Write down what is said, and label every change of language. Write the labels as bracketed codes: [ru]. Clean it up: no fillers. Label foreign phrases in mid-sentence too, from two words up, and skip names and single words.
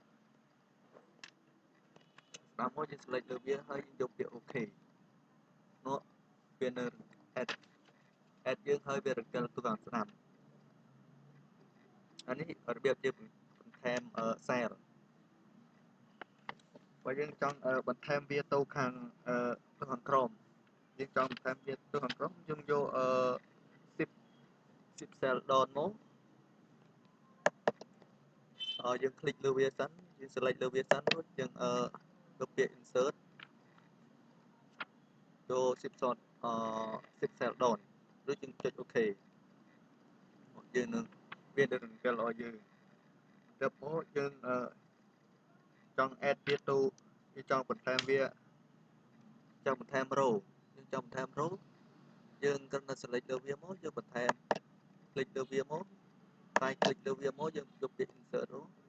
[km] ស្ដាំមកយើង select លើវាហើយយើងយកពាក្យ OK នោះវានៅ add យើងហើយវារំកិលទៅខាងស្ដាំអានេះរបៀបយើងបន្ថែមcell បើយើងចង់បន្ថែមវាទៅខាងក្រោមយើងចង់បន្ថែមវាទៅខាងក្រោមយើងយក [en] shift cell down [km] មកយើងคลิกលើវាសិនយើង select លើវាសិនរួចយើងយកពាក្យ insert ចូល [en] shift cell down [km] រួច យើងចុច OK យើងនឹងវានឹងរំកិលឲ្យយើងទៅមកយើងចង់ add វាទៅយើងចង់បន្ថែមវាចង់បន្ថែម row យើងចង់បន្ថែម row យើងគ្រាន់តែ select លើវាមកយើងបន្ថែម click លើវាមក [en] right click [km] លើវាមកយើងយកពាក្យ insert មក